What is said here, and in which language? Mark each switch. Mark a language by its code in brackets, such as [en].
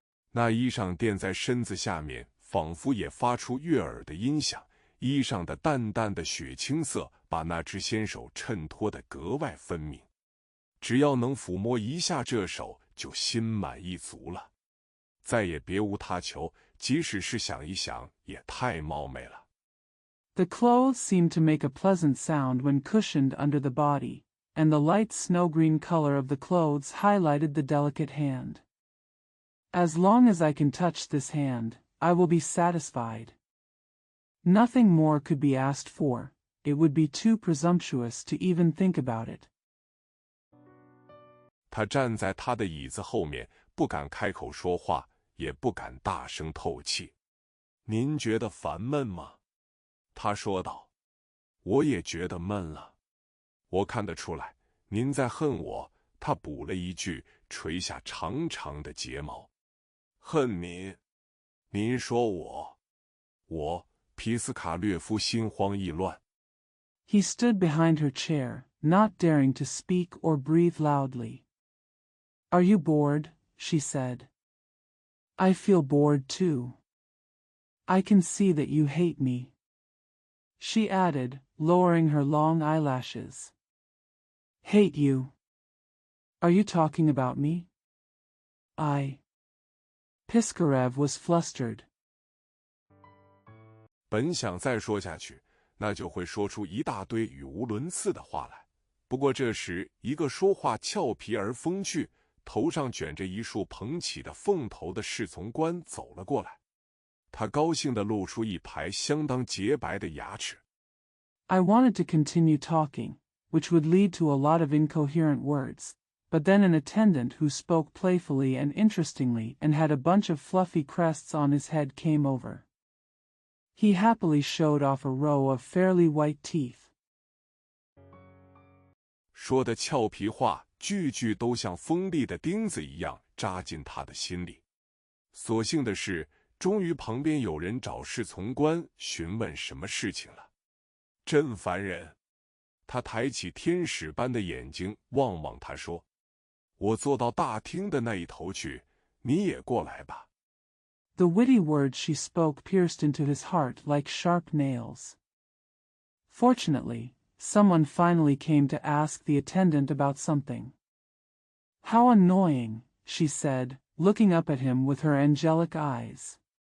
[zh] 那衣裳垫在身子下面，仿佛也发出悦耳的音响。衣裳的淡淡的血青色把那只纤手衬托得格外分明。只要能抚摸一下这手，就心满意足了，再也别无他求，即使是想一想，也太貌美了。 [en] The clothes seemed to make a pleasant sound when cushioned under the body, and the light snow-green color of the clothes highlighted the delicate hand. As long as I can touch this hand, I will be satisfied. Nothing more could be asked for. It would be too presumptuous to even think about it. [zh] 他站在他的椅子后面，不敢开口说话，也不敢大声透气。您觉得烦闷吗？他说道。我也觉得闷了。我看得出来，您在恨我。他补了一句，垂下长长的睫毛。恨您？您说我。皮斯卡略夫心慌意乱。 [en] He stood behind her chair, not daring to speak or breathe loudly. Are you bored? She said. I feel bored too. I can see that you hate me. She added, lowering her long eyelashes. Hate you? Are you talking about me? Piskarev was flustered. [zh] 本想再说下去，那就会说出一大堆语无伦次的话来。不过这时，一个说话俏皮而风趣，头上卷着一束蓬起的凤头的侍从官走了过来。他高兴地露出一排相当洁白的牙齿。 [en] I wanted to continue talking, which would lead to a lot of incoherent words, but then an attendant who spoke playfully and interestingly and had a bunch of fluffy crests on his head came over. He happily showed off a row of fairly white teeth. [zh] 说的俏皮话，句句都像锋利的钉子一样扎进他的心里。所幸的是，终于旁边有人找侍从官询问什么事情了。真烦人！他抬起天使般的眼睛望望他，说：“我坐到大厅的那一头去，你也过来吧。” [en] The witty words she spoke pierced into his heart like sharp nails. Fortunately, someone finally came to ask the attendant about something. How annoying, she said, looking up at him with her angelic eyes.